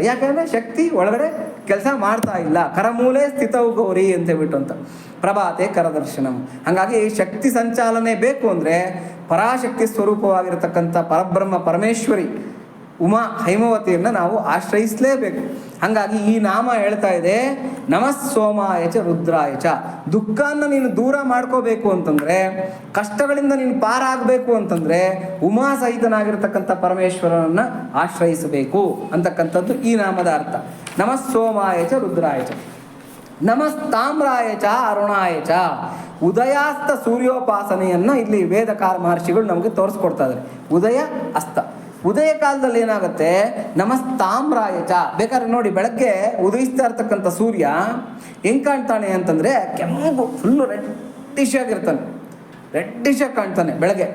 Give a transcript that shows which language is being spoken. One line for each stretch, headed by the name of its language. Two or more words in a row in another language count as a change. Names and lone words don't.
Kannada: ಯಾಕಂದರೆ ಶಕ್ತಿ ಒಳಗಡೆ ಕೆಲಸ ಮಾಡ್ತಾ ಇಲ್ಲ.
Sanskrit: ಕರಮೂಲೆ ಸ್ಥಿತವು ಗೌರಿ
Kannada: ಅಂತ ಹೇಳ್ಬಿಟ್ಟು ಅಂತ
Sanskrit: ಪ್ರಭಾತೆ ಕರದರ್ಶನಂ.
Kannada: ಹಾಗಾಗಿ ಶಕ್ತಿ ಸಂಚಾಲನೆ ಬೇಕು ಅಂದರೆ ಪರಾಶಕ್ತಿ ಸ್ವರೂಪವಾಗಿರತಕ್ಕಂಥ ಪರಬ್ರಹ್ಮ ಪರಮೇಶ್ವರಿ ಉಮಾ ಹೈಮವತಿಯನ್ನು ನಾವು ಆಶ್ರಯಿಸಲೇಬೇಕು. ಹಾಗಾಗಿ ಈ ನಾಮ ಹೇಳ್ತಾ ಇದೆ,
Sanskrit: ನಮಃ ಸೋಮಾಯ ಚ ರುದ್ರಾಯ ಚ.
Kannada: ದುಃಖವನ್ನು ನೀನು ದೂರ ಮಾಡ್ಕೋಬೇಕು ಅಂತಂದರೆ, ಕಷ್ಟಗಳಿಂದ ನೀನು ಪಾರಾಗಬೇಕು ಅಂತಂದರೆ ಉಮಾ ಸಹಿತನಾಗಿರ್ತಕ್ಕಂಥ ಪರಮೇಶ್ವರನನ್ನು ಆಶ್ರಯಿಸಬೇಕು ಅಂತಕ್ಕಂಥದ್ದು ಈ ನಾಮದ ಅರ್ಥ.
Sanskrit: ನಮಃ ಸೋಮಾಯ ಚ ರುದ್ರಾಯ ಚ, ನಮಸ್ತಾಮ್ರಾಯ ಚ ಅರುಣಾಯ ಚ.
Kannada: ಉದಯಾಸ್ತ ಸೂರ್ಯೋಪಾಸನೆಯನ್ನು ಇಲ್ಲಿ ವೇದಕಾರ ಮಹರ್ಷಿಗಳು ನಮಗೆ ತೋರಿಸ್ಕೊಡ್ತಾ ಇದ್ದಾರೆ. ಉದಯ ಅಸ್ತ, ಉದಯ ಕಾಲದಲ್ಲಿ ಏನಾಗುತ್ತೆ,
Sanskrit: ನಮಸ್ತಾಮ್ರಾಯ ಚ.
Kannada: ಬೇಕಾದ್ರೆ ನೋಡಿ, ಬೆಳಗ್ಗೆ ಉದಯಿಸ್ತಾ ಇರ್ತಕ್ಕಂಥ ಸೂರ್ಯ ಹೆಂಗೆ ಕಾಣ್ತಾನೆ ಅಂತಂದರೆ ಕೆಂಪು
English: full reddish
Kannada: ಆಗಿ ಕಾಣ್ತಾನೆ ಬೆಳಗ್ಗೆ.